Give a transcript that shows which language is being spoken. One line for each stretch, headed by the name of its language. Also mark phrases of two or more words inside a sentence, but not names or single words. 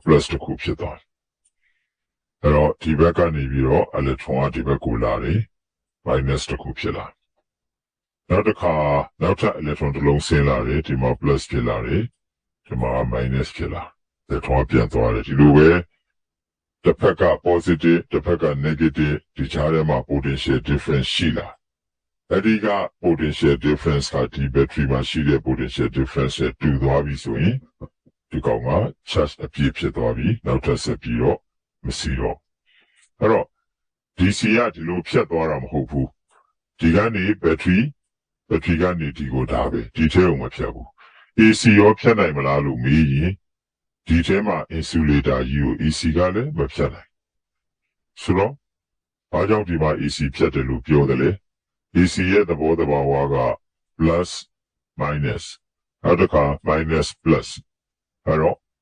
Burmese: plus တစ်ခုဖြစ်သွားတယ်အဲ့တော့ဒီဘက်ကနေပြီးတော့ electron ကဒီဘက်ကိုလာတယ် minus တစ်ခုဖြစ်လာနောက်တစ်ခါနောက်ထပ် electron တစ်လုံးဆင်းလာတယ်ဒီမှာ plus ဖြစ်လာတယ်ဒီမှာ minus ဖြစ်လာ electron ပြန်သွားတယ်ဒီလိုပဲတစ်ဖက်က positive တစ်ဖက်က negative ဒီကြားထဲမှာ
English: potential difference
Burmese: ရှိလာအဲ့ဒီက
English: potential difference
Burmese: ကဒီ battery မှာရှိတဲ့
English: potential difference
Burmese: နဲ့တူသွားပြီဆိုရင်ဒီကောင်က charge အပြည့်ဖြစ်သွားပြီနောက်ထပ်ဆက်ပြီးတော့မရှိတော့အဲ့ တော့ DC ကဒီလိုဖြတ်သွားတာမဟုတ်ဘူးဒီကနေ battery ကနေဒီကိုဒါပဲဒီထဲကိုမဖြတ်ဘူး AC ရောဖြတ်နိုင်မလားလို့မေးရင်ဒီထဲမှာ insulator ကြီးကို AC ကလည်းမဖြတ်နိုင်ဆိုတော့ဘာကြောင့်ဒီမှာ AC ဖြတ်တယ်လို့ပြောတယ်လဲ AC ရဲ့သဘောတဘာဝက
English: plus minus
Burmese: နောက်တစ်ခါ
English: minus plus
Burmese: အဲ့တော့